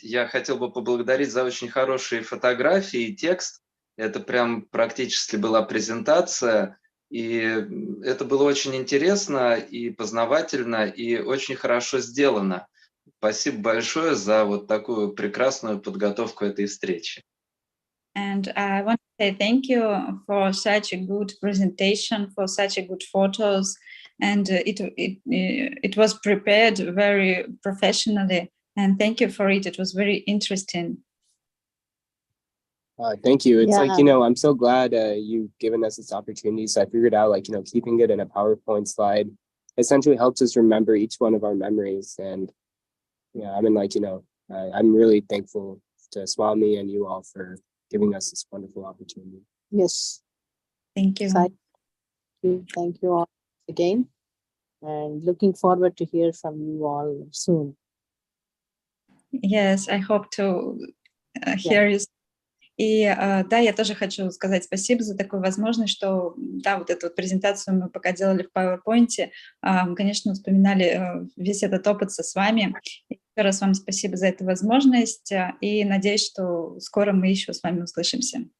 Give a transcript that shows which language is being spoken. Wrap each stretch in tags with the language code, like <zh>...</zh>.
<ru>Я хотел бы поблагодарить за очень хорошие фотографии и текст. Это прям практически была презентация. И это было очень интересно и познавательно, и очень хорошо сделано. Спасибо большое за вот такую прекрасную подготовку этой встречи.</ru> <en>And I want to say thank you for such a good presentation, for such a good photos, and it was prepared very professionally. And thank you for it. It was very interesting. Thank you. It's like, Yeah. I'm so glad you've given us this opportunity. So I figured out, like, keeping it in a PowerPoint slide essentially helps us remember each one of our memories. And yeah, I mean, like, I'm really thankful to Swami and you all for giving us this wonderful opportunity. Yes. Thank you. Sai, thank you all again. And looking forward to hear from you all soon. Yes, I hope to hear you.</en> <ru>И да, я тоже хочу сказать спасибо за такую возможность, что да, вот эту вот презентацию мы пока делали в PowerPoint, мы, конечно, вспоминали весь этот опыт с вами. Еще раз вам спасибо за эту возможность и надеюсь, что скоро мы еще с вами услышимся.</ru>